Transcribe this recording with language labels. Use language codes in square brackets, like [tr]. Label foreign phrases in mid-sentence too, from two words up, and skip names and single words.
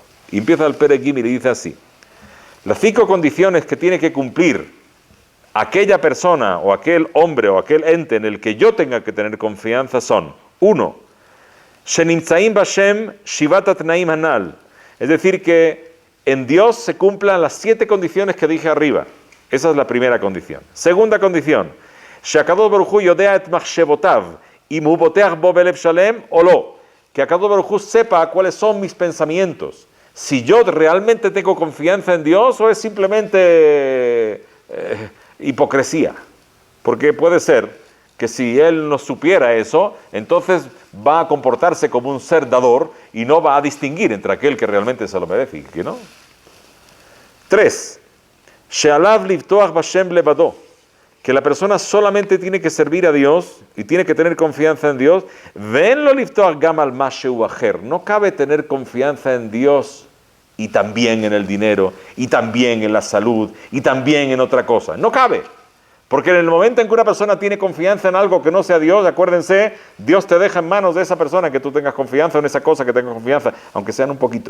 [es] Y empieza el Perek Gimel y dice así, las 5 condiciones que tiene que cumplir aquella persona o aquel hombre o aquel ente en el que yo tenga que tener confianza son: 1. [he] שנמצאים בשם שבעת התנאים הנ"ל. [es] Es decir, que en Dios se cumplan las 7 condiciones que dije arriba. Esa es la primera condición. Segunda condición, [he] שהקדוש ברוך הוא יודע את מחשבותיו אם הוא בוטח בו בלב שלם או לא. [es] Que [he] הקדוש ברוך הוא [es] sepa cuáles son mis pensamientos. Si yo realmente tengo confianza en Dios o es simplemente hipocresía. Porque puede ser que si Él no supiera eso, entonces va a comportarse como un ser dador y no va a distinguir entre aquel que realmente se lo merece y que no. 3. [he] שעליו לבטוח בה' לבדו. [es] Que la persona solamente tiene que servir a Dios y tiene que tener confianza en Dios. [he] ולא לבטוח גם על משהו אחר. [es] No cabe tener confianza en Dios y también en el dinero, y también en la salud, y también en otra cosa. No cabe. Porque en el momento en que una persona tiene confianza en algo que no sea Dios, acuérdense, Dios te deja en manos de esa persona que tú tengas confianza en esa cosa que tengas confianza, aunque sean un poquito.